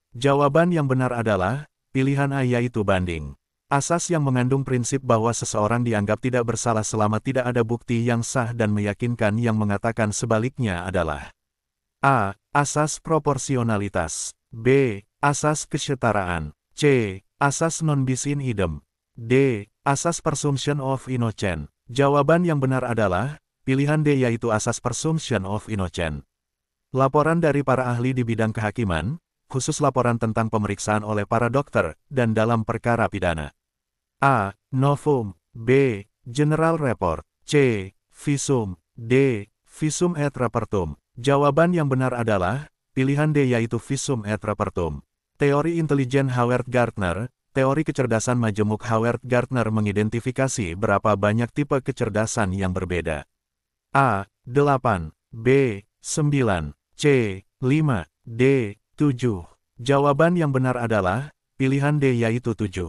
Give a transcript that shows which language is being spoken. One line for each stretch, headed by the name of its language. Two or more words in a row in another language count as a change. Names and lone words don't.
Indonesian: Jawaban yang benar adalah, pilihan A yaitu banding. Asas yang mengandung prinsip bahwa seseorang dianggap tidak bersalah selama tidak ada bukti yang sah dan meyakinkan yang mengatakan sebaliknya adalah A. Asas proporsionalitas. B. Asas kesetaraan. C. Asas
Latin: non bis in idem.
Indonesian: D.
English: Asas presumption of innocence.
Indonesian: Jawaban yang benar adalah, pilihan D yaitu asas
English: presumption of innocence.
Indonesian: Laporan dari para ahli di bidang kehakiman, khusus laporan tentang pemeriksaan oleh para dokter, dan dalam perkara pidana. A. Novum. B.
English: General Report.
Indonesian: C. Visum. D.
Latin: Visum et repertum.
Indonesian: Jawaban yang benar adalah, pilihan D yaitu
Latin: visum et repertum.
Indonesian: Teori intelijen Howard Gardner, teori kecerdasan majemuk Howard Gardner mengidentifikasi berapa banyak tipe kecerdasan yang berbeda. A. 8. B. 9. C. 5. D. 7. Jawaban yang benar adalah, pilihan D yaitu 7.